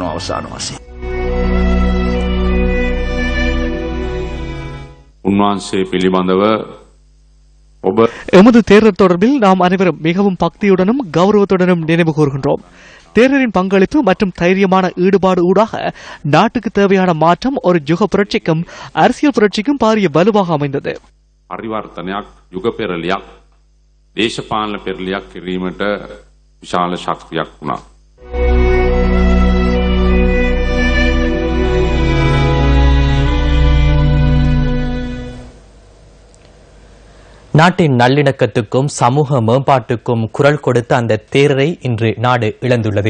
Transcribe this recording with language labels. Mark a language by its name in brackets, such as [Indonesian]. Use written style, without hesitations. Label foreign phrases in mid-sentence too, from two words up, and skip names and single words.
[Tamil] எமது தேர்தல் தொடர்பில் நாம் அனைவரும் மிகவும் பக்தியுடனும் கௌரவத்துடனும் நினைவு கூறுகின்றோம். தேர்தலின் பங்களிப்பு மற்றும் தைரியமான ஈடுபாடு ஊடாக நாட்டுக்கு தேவையான மாற்றம் ஒரு யுக புரட்சிக்கும் அரசியல் புரட்சிக்கும் பாரிய வலுவாக அமைந்தது. [Sinhala] පරිවර්තනයක් යුග පෙරලියක් දේශපාලන පෙරලියක් කිරීමට විශාල ශක්තියක් වුණා. [Tamil] நாட்டின் நல்லிணக்கத்துக்கும் சமூக மேம்பாட்டுக்கும் குரல் கொடுத்த அந்த தேரரை இன்று நாடு இழந்துள்ளது.